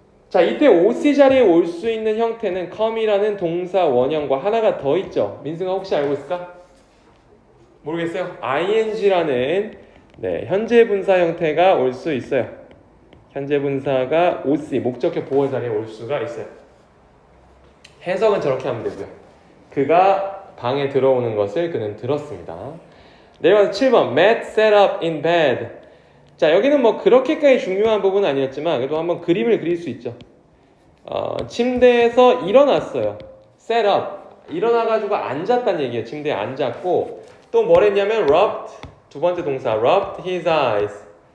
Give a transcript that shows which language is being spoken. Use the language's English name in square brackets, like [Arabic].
[Korean] 자, 이때 OC 자리에 올 수 있는 형태는 come이라는 동사 원형과 하나가 더 있죠. 민승아 혹시 알고 있을까? 모르겠어요. ing라는 현재 분사 형태가 올 수 있어요. 현재 분사가 OC, 목적격 보호 자리에 올 수가 있어요. 해석은 저렇게 하면 되고요. 그가 방에 들어오는 것을 그는 들었습니다. 내려가서 7번 [English] Matt sat up in bed. [Korean] 자, 여기는 뭐 그렇게까지 중요한 부분은 아니었지만 그래도 한번 그림을 그릴 수 있죠. 침대에서 일어났어요. sat up. 일어나가지고 앉았다는 얘기예요. 침대에 앉았고 또 뭘 했냐면 rubbed, 두 번째 동사 [English] rubbed his eyes.